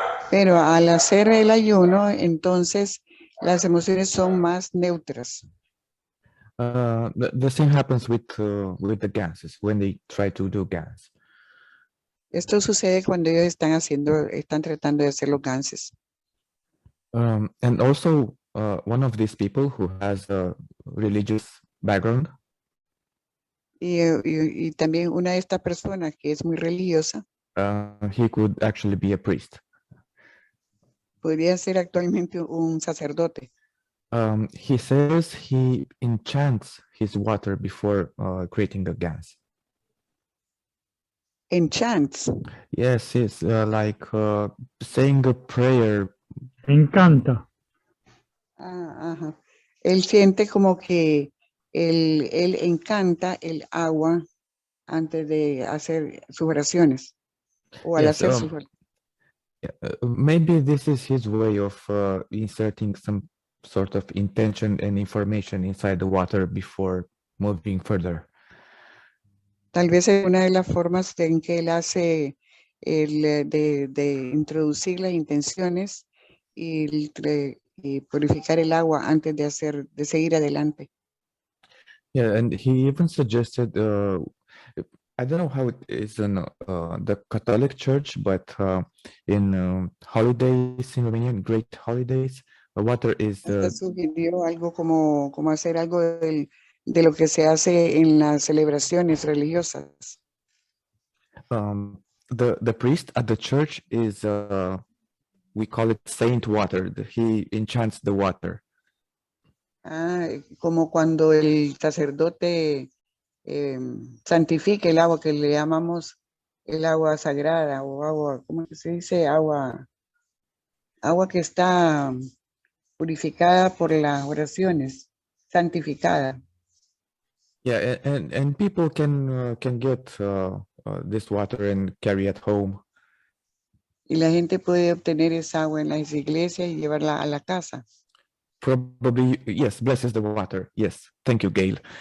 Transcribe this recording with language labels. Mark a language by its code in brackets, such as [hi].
[es] Pero al hacer el ayuno, entonces las emociones son más neutras. [en] The same happens with the ganses when they try to do GANs. [es] Esto sucede cuando ellos están tratando de hacer los ganses. [en] And also, one of these people who has a religious background. [es] Y también una de estas personas que es muy religiosa. [en] He could actually be a priest. [es] Podría ser actualmente un sacerdote. [en] He says he enchants his water before creating a GANs. Enchants? Yes, it's like saying a prayer. [es] Encanta. Ajá. Él siente como que él encanta el agua antes de hacer sus oraciones o al [en] Yes, [es] hacer sus oraciones. [en] maybe this is his way of inserting some sort of intention and information inside the water before moving further. [es] Tal vez es una de las formas en que él hace de introducir las intenciones y purificar el agua antes de seguir adelante. [en] Yeah, and he even suggested, I don't know how it is in the Catholic Church, but in holidays in Romania, great holidays, water is [es] Hasta sugirió algo como hacer algo de lo que se hace en las celebraciones religiosas. [en] The priest at the church is we call it saint water. He enchants the water. [es] Como cuando el sacerdote santifica el agua, que le llamamos el agua sagrada o agua, ¿cómo se dice? Agua que está purificada por las oraciones, santificada. [en] Yeah, and people can get this water and carry it home. [es] Y la gente puede obtener esa agua en las iglesias y llevarla a la casa. [en] Probably, yes, blesses the water. Yes, thank you, Gail.